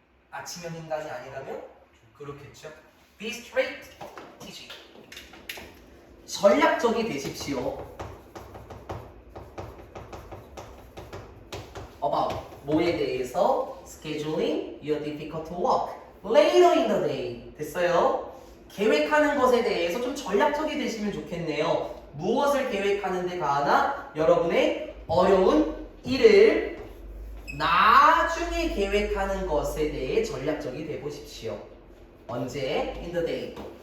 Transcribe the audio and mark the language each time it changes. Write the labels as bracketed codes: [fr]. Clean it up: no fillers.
[ko] 아침형 인간이 아니라면? 그렇겠죠. [en] Be straight, TG. [ko] 전략적이 되십시오. About 뭐에 대해서? [en] Scheduling your difficult work later in the day. [ko] 됐어요? 계획하는 것에 대해서 좀 전략적이 되시면 좋겠네요. 무엇을 계획하는 데 가나? 여러분의 어려운 일을 나중에 계획하는 것에 대해 전략적이 돼 보십시오. 언제? [en] In the day.